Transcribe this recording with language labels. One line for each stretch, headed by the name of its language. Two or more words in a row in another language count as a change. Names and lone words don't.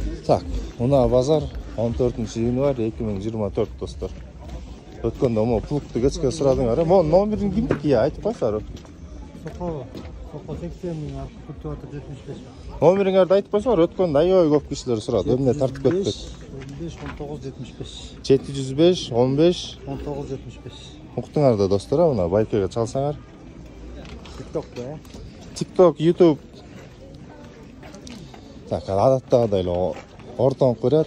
Kyrgyz: Так, мына базар 14-январь 2024 достор. Өткөндө мо плугту кечке сурадыңар. Мо номерин кимдики айтып койсоңор.
Uzbek: Sopa 80 ming, kultivatör 75.
Kyrgyz: Номериңерди айтып койсоңор, өткөндө аябай көп кишилер сурады. Эмне тартып кетпек? 15 19 75. 705 15 19 75. Уктуңар да достор, мына байкеге чалсаңар. TikTok'ta. TikTok, YouTube. Так, адаттагыдай эле ортоң көрөт.